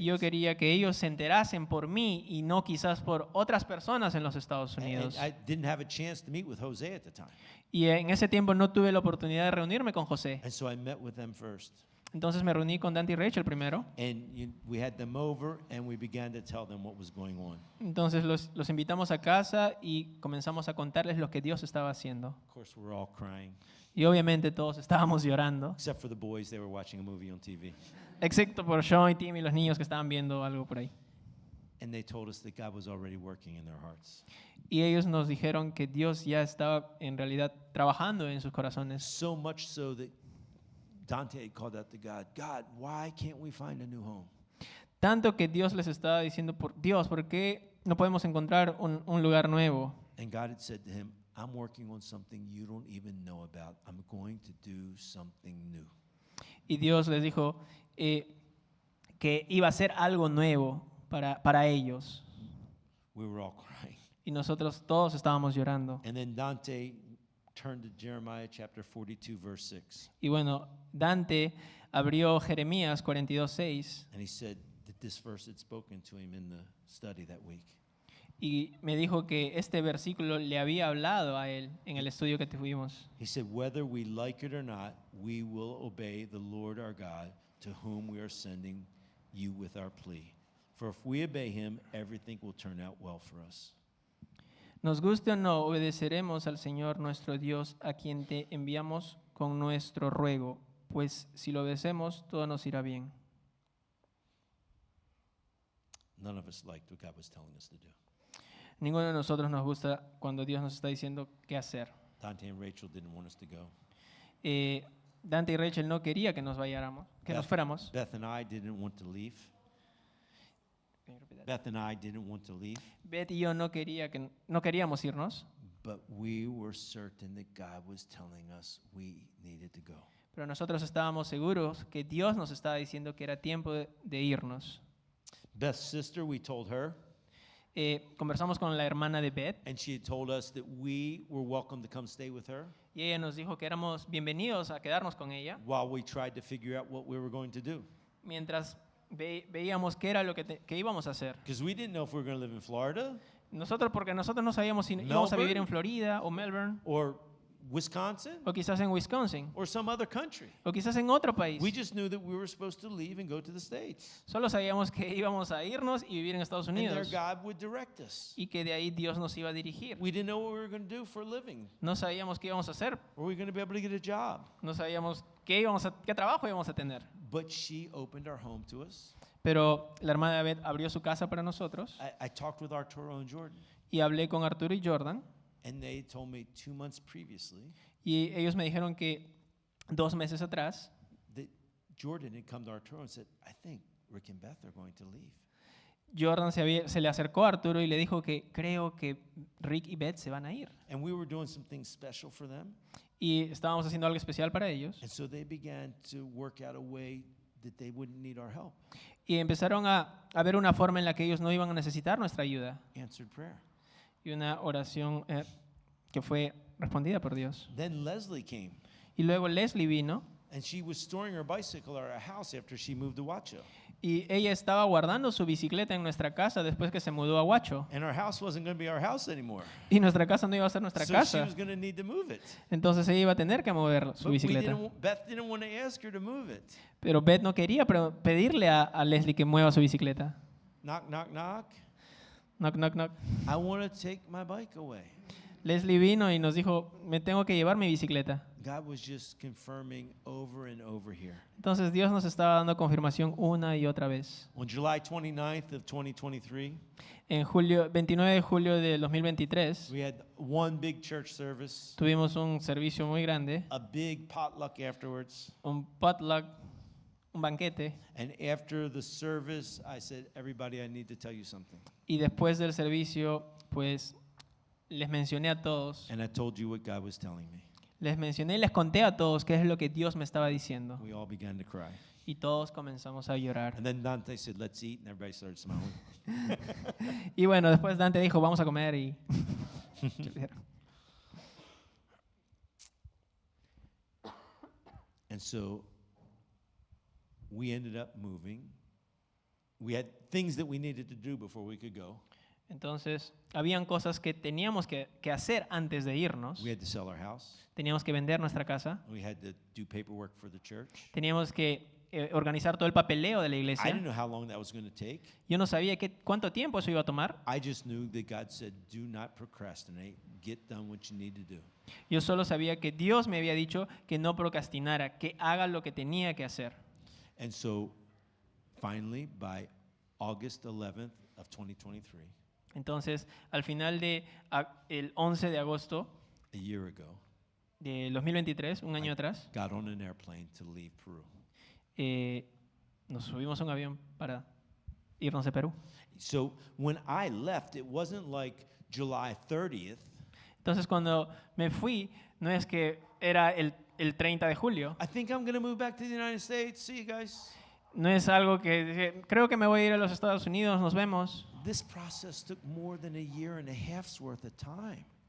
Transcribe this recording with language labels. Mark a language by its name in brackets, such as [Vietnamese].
[Spanish] Y yo quería que ellos se enterasen por mí y no quizás por otras personas en los Estados Unidos. [English] And I didn't have a chance to meet with Jose at the time. [Spanish] Y en ese tiempo no tuve la oportunidad de reunirme con José. [English] And so I met with them first. [Spanish] Entonces me reuní con Dante y Rachel primero. [English] And we had them over, and we began to tell them what was going on. [Spanish] Entonces los invitamos a casa y comenzamos a contarles lo que Dios estaba haciendo. [English] Of course, we're all crying, [Spanish] Y obviamente todos estábamos llorando, [English] except for the boys. They were watching a movie on TV. [Spanish] excepto por Sean y Tim y los niños que estaban viendo algo por ahí. [English] And they told us that God was already working in their hearts. [Spanish] Y ellos nos dijeron que Dios ya estaba en realidad trabajando en sus corazones. [English] So much so that Dante had called out to God, God, why can't we find a new home? [Spanish] Tanto que Dios les estaba diciendo, Dios, ¿por qué no podemos encontrar un lugar nuevo? [English] And God had said to him, I'm working on something you don't even know about. I'm going to do something new. [Spanish] Y Dios les dijo que iba a hacer algo nuevo para ellos. [English] We were all crying. [Spanish] Y nosotros todos estábamos llorando. [English] And then Dante turned to Jeremiah chapter 42, verse 6. [Spanish] Y bueno, Dante abrió Jeremías 42:6 [English] And he said that this verse had spoken to him in the study that week. [Spanish] y me dijo que este versículo le había hablado a él en el estudio que tuvimos. [English] He said, whether we like it or not, we will obey the Lord our God, to whom we are sending you with our plea. For if we obey him, everything will turn out well for us. [Spanish] Nos guste o no, obedeceremos al Señor nuestro Dios, a quien te enviamos con nuestro ruego, pues si lo obedecemos, todo nos irá bien. [English] None of us liked what God was telling us to do. [Spanish] Ninguno de nosotros nos gusta cuando Dios nos está diciendo qué hacer. [English] Dante and Rachel didn't want us to go. [Spanish] Dante y Rachel no quería que nos vayáramos, que nos fuéramos. [English] Beth and I didn't want to leave. Beth and I didn't want to leave, [Spanish] Beth y yo no queríamos irnos, [English] but we were certain that God was telling us we needed to go. [Spanish] pero nosotros estábamos seguros que Dios nos estaba diciendo que era tiempo de irnos. [English] Beth's sister, we told her, [Spanish] Conversamos con la hermana de Beth [English] and she had told us that we were welcome to come stay with her [Spanish] y ella nos dijo que éramos bienvenidos a quedarnos con ella [English] while we tried to figure out what we were going to do. [Spanish] mientras veíamos qué era lo que íbamos a hacer. [English] Because we didn't know if we were going to live in Florida [Spanish] Porque nosotros no sabíamos si íbamos a vivir en Florida o Melbourne [English] or Wisconsin [Spanish] o quizás en Wisconsin [English] or some other country. [Spanish] o quizás en otro país. [English] We just knew that we were supposed to leave and go to the States. [Spanish] Solo sabíamos que íbamos a irnos y vivir en Estados [English] And there [Spanish] Unidos [English] God would direct us. [Spanish] y que de ahí Dios nos iba a dirigir. [English] We didn't know what we were going to do for a living. [Spanish] No sabíamos qué íbamos a hacer, [English] Were we going to be able to get a job? [Spanish] no sabíamos qué trabajo íbamos a tener. [English] But she opened our home to us. [Spanish] Pero la hermana Beth abrió su casa para nosotros [English] I talked with Arturo and Jordan, [Spanish] y hablé con Arturo y Jordan [English] and they told me 2 months previously [Spanish] y ellos me dijeron que 2 meses atrás [English] that Jordan had come to Arturo and said, I think Rick and Beth are going to leave. [Spanish] Jordan se le acercó a Arturo y le dijo que creo que Rick y Beth se van a ir. [English] And we were doing some things special for them. [Spanish] Y estábamos haciendo algo especial para ellos. [English] And so they began to work out a way that they wouldn't need our help. [Spanish] Y empezaron a ver una forma en la que ellos no iban a necesitar nuestra ayuda. [English] Answered prayer. [Spanish] Y una oración que fue respondida por Dios. [English] Then Leslie came, [Spanish] Y luego Leslie vino [English] and she was storing her bicycle at our house after she moved to Huacho. [Spanish] y ella estaba guardando su bicicleta en nuestra casa después que se mudó a Huacho. [English] And our house wasn't going to be our house anymore. [Spanish] Y nuestra casa no iba a ser nuestra [English] So she [Spanish] casa. [English] was going to need to move it. [Spanish] Entonces ella iba a tener que mover su [English] But [Spanish] bicicleta. [English] Beth didn't want to ask her to move it. [Spanish] Pero Beth no quería pedirle a Leslie que mueva su bicicleta. [English] Knock, knock, knock. Knock, knock, knock. I want to take my bike away. [Spanish] Leslie vino y nos dijo, me tengo que llevar mi bicicleta. [English] God was just confirming over and over here. [Spanish] Entonces Dios nos estaba dando confirmación una y otra vez. [English] On July 29th of 2023, [Spanish] En 29 de julio del 2023 [English] we had one big church service, [Spanish] tuvimos un servicio muy grande, [English] a big potluck afterwards. [Spanish] un potluck, un banquete. [English] And after the service, I said, everybody, I need to tell you something. [Spanish] Y después del servicio, pues les mencioné a todos. [English] And I told you what God was telling me. [Spanish] Les mencioné y les conté a todos qué es lo que Dios me estaba diciendo. [English] We all began to cry. [Spanish] Y todos comenzamos a llorar. [English] And then Dante said, let's eat, and everybody started smiling. [Spanish] Y bueno, después Dante dijo, vamos a comer y... [English] And so we ended up moving. We had things that we needed to do before we could go. [Spanish] Entonces, habían cosas que teníamos que hacer antes de irnos. [English] We had to sell our house. [Spanish] Teníamos que vender nuestra casa. [English] We had to do paperwork for the church. [Spanish] Teníamos que organizar todo el papeleo de la [English] I didn't [Spanish] iglesia. [English] know how long that was going to take. [Spanish] Yo no sabía cuánto tiempo eso iba a tomar. [English] I just knew that God said, do not procrastinate. Get done what you need to do. [Spanish] Yo solo sabía que Dios me había dicho que no procrastinara, que haga lo que tenía que hacer. [English] And so finally, by August 11th of 2023, [Spanish] Entonces, al final el 11 de agosto [English] a year ago, [Spanish] de 2023, un año atrás, [English] got on an airplane to leave Peru. [Spanish] nos subimos a un avión para irnos de Perú. [English] So when I left, it wasn't like July 30th. [Spanish] Entonces, cuando me fui, no es que era el 30 de julio. [English] I think I'm going to move back to the United States. See you guys. [Spanish] No es algo que dije, creo que me voy a ir a los Estados Unidos, nos vemos. [English] This process took more than a year and a half's worth of time